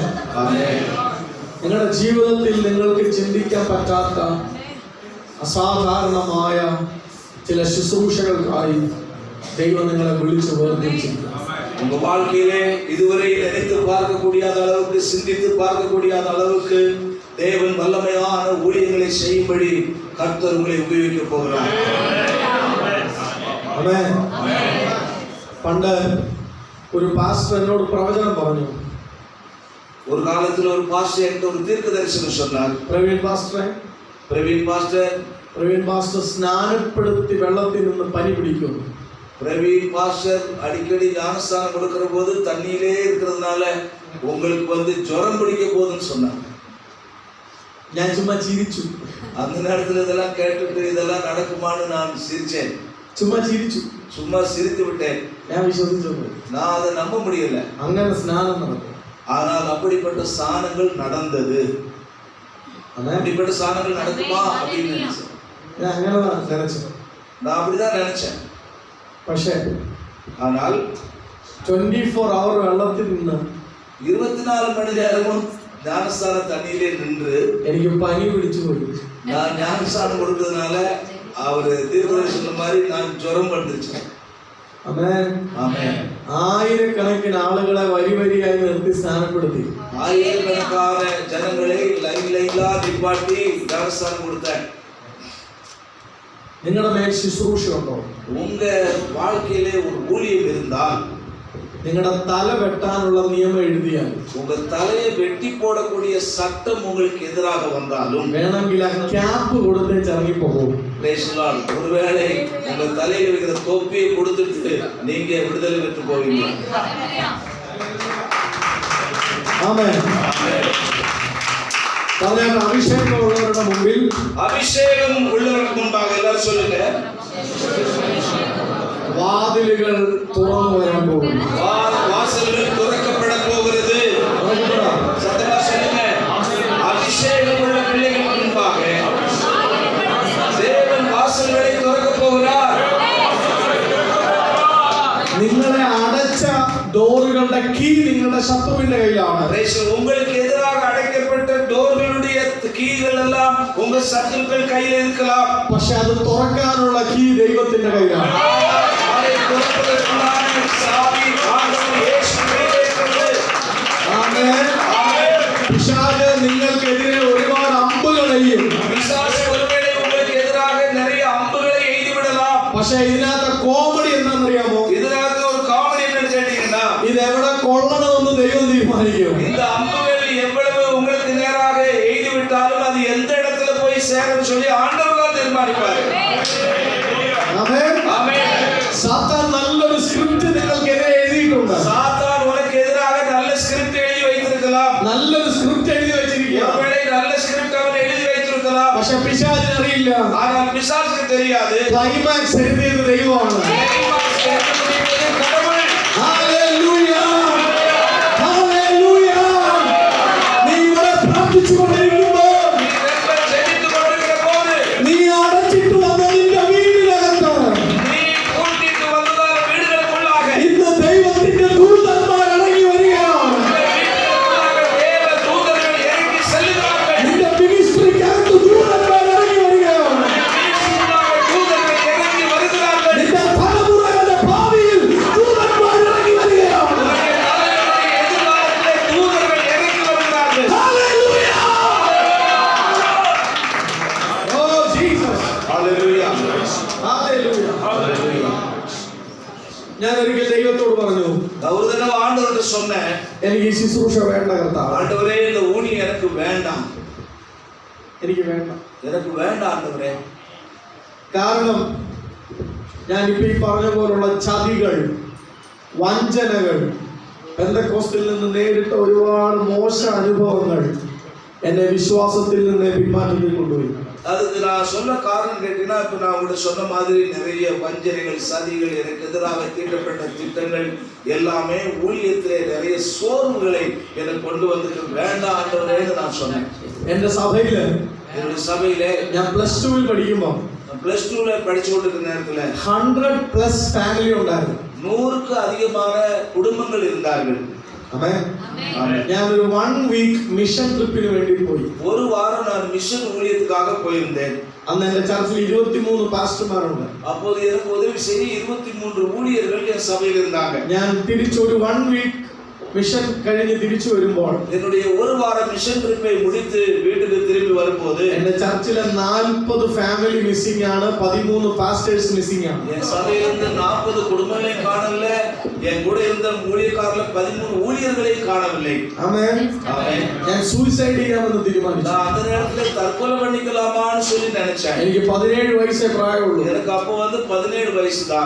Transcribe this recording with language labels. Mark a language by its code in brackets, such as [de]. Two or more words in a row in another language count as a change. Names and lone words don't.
[ta] ஆமென். [ml] നിങ്ങളുടെ ജീവിതത്തിൽ നിങ്ങൾക്ക് ചിന്തിക്കാൻ പറ്റാത്ത അസാധാരണമായ ചില ശുശ്രൂഷകൾക്കായി ദൈവം നിങ്ങളെ വിളിച്ചു വേർതിരിച്ചിരിക്കുന്നു. [ta] உங்க வாழ்க்கையிலே இதுவரை நினைத்து பார்க்க முடியாத அளவுக்கு, சிந்தித்து பார்க்க முடியாத அளவுக்கு தேவன் வல்லமையான ஊழியங்களை செய்யும்படி கர்த்தர் உங்களை உபயோகிக்க போகிறார். [ml] ആമേൻ. പണ്ട് ഒരു പാസ്റ്റർ എന്നോട് പ്രവചനം പറഞ്ഞു. [ta] ஒரு காலத்தில் ஒரு பாஸ்டர் என்கிட்ட ஒரு தீர்க்க தரிசனம் சொன்னார். [ml] പ്രവീൺ പാസ്റ്ററെ, [ta] பிரவீன் பாஸ்டர் [ml] സ്നാനപ്പെടുത്തി വെള്ളത്തിൽ നിന്ന് പനി പിടിക്കുന്നു. [ta] பிரவீன் பாஸ்டர் அடிக்கடி ஞானஸ்தானம் கொடுக்கிற போது தண்ணியிலே இருக்கிறதுனால உங்களுக்கு ஜுரம் பிடிக்க போகுதுன்னு சொன்னாங்க. [ml] ഞാൻ ചുമ്മാ ചിരിച്ചു. [ta] அந்த நேரத்தில் இதெல்லாம் கேட்டுட்டு இதெல்லாம் நடக்குமான்னு நான் சிரிச்சேன். [ml] ചുമ്മാ ചിരിച്ചു. [ta] சும்மா சிரித்து விட்டேன். [ml] ഞാൻ വിശ്വസിച്ചു. [ta] நான் அதை நம்ப முடியல. അങ്ങനെ സ്നാനം നടക്കും. ஆனால் அப்படிப்பட்ட ஸ்நானங்கள் நடந்தது. அப்படிப்பட்ட சாதனங்கள் நடக்குமா அப்படின்னு நினைச்சேன். [ml] ഞാൻ അങ്ങനെ നിனைச்சேன். [ta] நான் அப்படிதான் நினைச்சேன். [ml] പക്ഷേ [ta] ஆனால் [ml] 24 hour വെള്ളത്തിൽ നിന്ന് [ta] 24 மணி நேரமும் ஞானஸ்தான தண்ணியிலே நின்று [ml] എനിക്ക് പനി പിടിച്ചു പോയി. [ta] நான் ஞானஸ்தானம் கொடுத்ததுனால அவரு தீர்க்கதரிசி சொன்ன மாதிரி நான் ஜுரம் வந்துருச்சு. [ml] ആമേൻ. [ta] ஆமென். [ml] ആയിരക്കണക്കിന് ആളുകളെ വരി വരിയായി നിർത്തി സ്നാനപ്പെടുത്തി. [ta] ஆயிரக்கணக்கான ஜனங்களை லைன்லா நிப்பாட்டி ஞானஸ்தானம் கொடுத்தேன். [ml] നിങ്ങളുടെ മേൽ ശുശ്രൂഷ ഉണ്ടോ? [ta] உங்க வாழ்க்கையிலே ஒரு ஊழியம் இருந்தால், [ml] നിങ്ങളുടെ തല വെട്ടാനുള്ള നിയമം എഴുതിയാൽ, [ta] உங்க தலையை வெட்டி போடக்கூடிய சட்டம் உங்களுக்கு எதிராக வந்தாலும் [ml] വേണമെങ്കിൽ ആ ക്യാപ്പ് കൊടുത്ത് ഇറങ്ങി പോകും. [ta] ஒருவேளை உங்க தலையில வைக்கிற தொப்பியை கொடுத்துட்டு நீங்க விடுதலை பெற்று போவீங்க. [ml] ആമേൻ. പറഞ്ഞാൽ അഭിഷേകമുള്ളവരുടെ മുമ്പിൽ, [ta] அபிஷேகம் உள்ளவருக்கு முன்பாக எல்லாரும் சொல்லுங்க, [ml] വാതിലുകൾ തുറന്നു വരാൻ പോകുന്നു. [ta] வாசல்கள் திறக்கப்பட போகிறது. சத்தமா சொல்லுங்க, அபிஷேகம் உள்ள பிள்ளைகளுக்கு முன்பாக தேவன் வாசல்களை திறக்க போகிறார். [ml] നിങ്ങളെ അടച്ച ഡോറുകളുടെ കീ നിങ്ങളുടെ ശത്രുവിന്റെ കയ്യിലാണ്. [ta] உங்களுக்கு எதிராக அடைக்கப்பட்ட டோர்களுடைய கீகள் எல்லாம் உங்க சத்துருக்கள் கையில் இருக்கலாம். [ml] പക്ഷെ അത് തുറക്കാനുള്ള കീ ദൈവത്തിന്റെ കയ്യിലാണ്. [ta] அதை திறப்பதற்கான சாவி ஆண்டவர் இயேசுவே இருக்கிறது. [ml] ആമേൻ. പിശാച് നിങ്ങൾക്കെതിരെ ഒരുപാട് അമ്പുകൾ എയ്യും. [ta] பிசாசு ஒருவேளை உங்களுக்கு எதிராக நிறைய அம்புகளை எய்து விடலாம். [ml] പക്ഷെ ഇതിനകത്ത് കോമഡി എന്താണെന്നറിയാമോ? [ta] இதற்கு ஒரு காமெடி என்னன்னு கேட்டீங்கன்னா, [ml] ഇത് എവിടെ കൊള്ളണമെന്ന് ദൈവം തീരുമാനിക്കും. [ta] இந்த அம்புகள் எவ்வளவு உங்களுக்கு நேராக எய்து விட்டாலும் அது எந்த இடத்துல போய் சேரும் சொல்லி ஆண்டவர் தான் தீர்மானிப்பார். [ml] ആമേൻ. [ta] ஆமென். [ml] സാത്താൻ നല്ലൊരു സ്ക്രിപ്റ്റ് നിങ്ങൾക്കെതിരെ എഴുതിയിട്ടുണ്ട്. [ta] சாத்தான் உனக்கு எதிராக நல்ல ஸ்கிரிப்ட் எழுதி வைத்திருக்கலாம். [ml] നല്ലൊരു സ്ക്രിപ്റ്റ് എഴുതി വെച്ചിരിക്കുക. [ta] ஒருவேளை நல்ல ஸ்கிரிப்ட் அவன் எழுதி வைத்திருக்கலாம். [ml] പക്ഷെ പിശാചിന് അറിയില്ല. [ta] ஆனால் பிசாசுக்கு தெரியாது. [ml] ക്ലൈമാക്സ് എഴുതിയത് ദൈവമാണ്. [ta] கடவுள். [ml] ഹല്ലേലൂയ. ഹല്ലേലൂയ. നീ ഇവിടെ പ്രാർത്ഥിച്ചുകൊണ്ടിരിക്കുമ്പോൾ, [ta] நீ ஜெபித்துக் கொண்டிருக்கிற போது, [ml] നീ അടച്ചിട്ട് വന്ന നിന്റെ വീടിനകത്ത് [ta] நீ கூட்டிட்டு வந்ததால் வீடுகளுக்குள்ளாக [ml] ഇന്ന് ദൈവത്തിന്റെ ദൂതന്മാർ ഇറങ്ങി വരികയാണ്. [ta] தேவ தூதர்கள் இறங்கி செல்லுகிறார்கள். [ml] നിന്റെ മിനിസ്ട്രിക്കകത്ത് ദൂതന്മാർ ഇറങ്ങി വരികയാണ്. [ta] தூதர்கள் இறங்கி வருகிறார்கள். [ml] നിന്റെ തലമുറകളുടെ ഭാവിയിൽ ദൂതന്മാർ ഇറങ്ങി വരികയാണ്. [ta] எதிர்காலத்திலே தூதர்கள் இறங்கி வருகிறார்கள். [ml] ഹല്ലേലൂയ. ഓ ജീസസ്. [ta] ஹalleluya. [ml] ഹല്ലേലൂയ. [ta] ஹalleluya. [ml] ഞാൻ ഒരിക്കൽ ദൈവത്തോട് പറഞ്ഞു, [ta] ஒரு தடவை ஆண்டவர்கிட்ட சொன்னேன், [ml] എനിക്ക് ഈ ശുശ്രൂഷ വേണ്ട കർത്താവ്. [ta] ஆண்டவரே இந்த ஊழியம் எனக்கு வேண்டாம். [ml] എനിക്ക് വേണ്ട. [ta] எனக்கு வேண்டாம் ஆண்டவரே. [ml] കാരണം ഞാനിപ്പോ ഈ പറഞ്ഞ പോലുള്ള ചതികൾ, വഞ്ചനകൾ, പെന്തക്കോസ്റ്റിൽ നിന്ന് നേരിട്ട ഒരുപാട് മോശ അനുഭവങ്ങൾ എന്നെ വിശ്വാസത്തിൽ നിന്ന് പിന്മാറ്റത്തിൽ കൊണ്ടുപോയി. [ta] அதுக்கு நான் சொன்ன காரணம் கேட்டீங்கன்னா, இப்ப நான் உங்கள்ட்ட சொன்ன மாதிரி நிறைய வஞ்சனைகள், சதிகள், எனக்கு எதிராக தீட்டப்பட்ட திட்டங்கள் எல்லாமே ஊழியத்திலே நிறைய சோர்வுகளை எனக்கு கொண்டு வந்துட்டு வேண்டாம் ஆண்டவரேன்னு நான் சொன்னேன். [ml] എന്റെ സഭയില് [ta] என்னுடைய சபையிலே [ml] ഞാൻ +2 പഠിക്കുമ്പോൾ [ta] +2ல படிச்சு கொண்டிருக்கிற நேரத்துல [ml] 100+ ഫാമിലി ഉണ്ടായിരുന്നു. [ta] 100க்கு அதிகமான குடும்பங்கள் இருந்தார்கள். [ml] ആമേൻ. ഞാനൊരു 1 [en] week mission trip [ml] വേണ്ടി പോയി. [ta] ஒரு வாரம் நான் மிஷன் ஊழியத்துக்காக போயிருந்தேன். [ml] അന്ന് എന്റെ ചർച്ചിൽ 23 പാസ്റ്റർമാരുണ്ട്. [ta] அப்போது எனக்கு உதவி செய்ய 23 ஊழியர்கள் என் சபையில் இருந்தாங்க. [ml] ഞാൻ തിരിച്ചൊരു 1 [en] week mission [ml] കഴിഞ്ഞ് തിരിച്ചു വരുമ്പോൾ [ta] என்னுடைய ஒரு வார [en] mission trip [ta] முடித்து வீட்டுக்கு திரும்பி வரும்போது [ml] എന്റെ ചർച്ചിലെ 40 [en] family missing [ml] ആണ്, 13 [en] pastors missing [ml] ആണ്. [ta] என் சபையிலிருந்து 40 குடும்பங்களையும் காணல, என் கூட இருந்த ஊழியக்காரர்ல 13 ஊழியர்களையும் காணவில்லை. [ml] ആമേൻ. [ta] ஆமென். [ml] ഞാൻ സൂയിസൈഡ് ചെയ്യാമെന്ന് തീരുമാനിച്ചു. [ta] நான் அந்த நேரத்துல தற்கொலை பண்ணிக்கலாமான்னு சொல்லி நினைச்சேன். [ml] എനിക്ക് 17 വയസ്സേ പ്രായമുള്ളൂ. [ta] எனக்கு அப்போ 17 வயசு தான்.